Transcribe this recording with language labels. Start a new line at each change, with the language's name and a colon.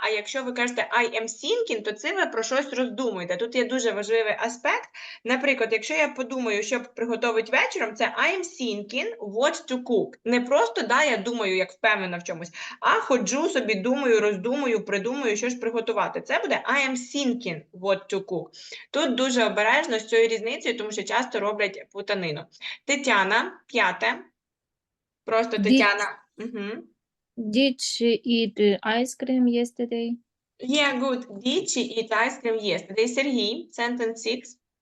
Ukrainian: А якщо ви кажете
English: I am thinking,
Ukrainian: то це ви про щось роздумуєте. Тут є дуже важливий аспект. Наприклад, якщо я подумаю, що приготувати вечором, це
English: I am thinking what to cook.
Ukrainian: Не просто, да, я думаю, як впевнена в чомусь, а ходжу собі, думаю, роздумую, придумую, що ж приготувати. Це буде
English: I am thinking what to cook.
Ukrainian: Тут дуже обережно з цією різницею, тому що часто роблять путанину. Тетяна, 5. Просто Тетяна.
English: Did she eat ice cream yesterday? Yeah, good. Did she eat ice cream yesterday? Сергій, sentence 6.